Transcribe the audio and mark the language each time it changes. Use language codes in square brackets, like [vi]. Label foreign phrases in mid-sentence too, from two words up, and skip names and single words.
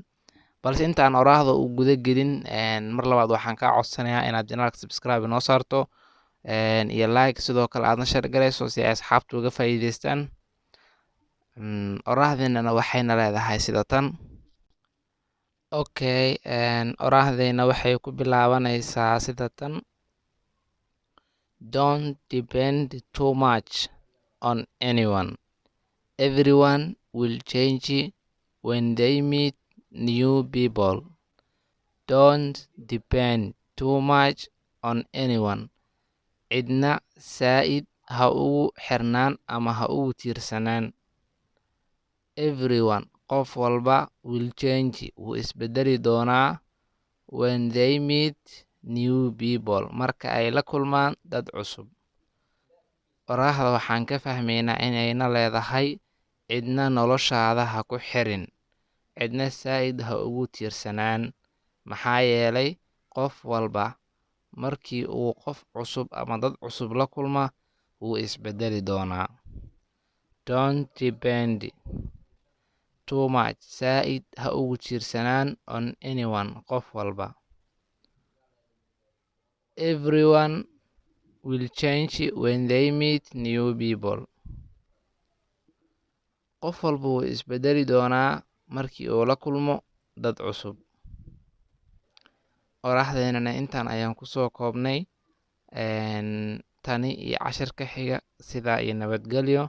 [so] balse intaan oraahda u guda gelin, mar labaad waxaan kaa codsanayaa inaad janaalka subscribe noo saarto, iyo like, sidoo kale aadna share garayso si ay asxaabtu uga faa'iidaystaan. Oraahdeenana waxayna leedahay sida tan. Okay, oraahdeena waxay ku bilaabanaysaa sida tan. [en] Don't depend too much on anyone. Everyone will change when they meet new people. Don't depend too much on anyone. [so] Cidna saa'id ha ugu xirnaan ama ha ugu tiirsanaan. Everyone, qof walba, [en] will change, [so] wuu isbedeli doonaa [en] when they meet new people, [so] marka ay la kulmaan dad cusub. Oraahda waxaan ka fahmaynaa inayna leedahay cidna noloshaada ha ku xirin, cidna saa'id ha ugu tiirsanaan, maxaa yeelay qof walba markii uu qof cusub ama dad cusub la kulma wuu isbedeli doonaa. [en] Don't depend too much, [so] saa'id ha ugu tiirsanaan, [en] on anyone, [so] qof walba. [en] Everyone will change when they meet new people. [so] Qof walba wuu isbedeli doonaa markii uu la kulmo dad cusub. Oraahdeenana intaan ayaan kusoo koobnay. Tani iyo cashirka xiga, sidaa iyo nabadgelyo.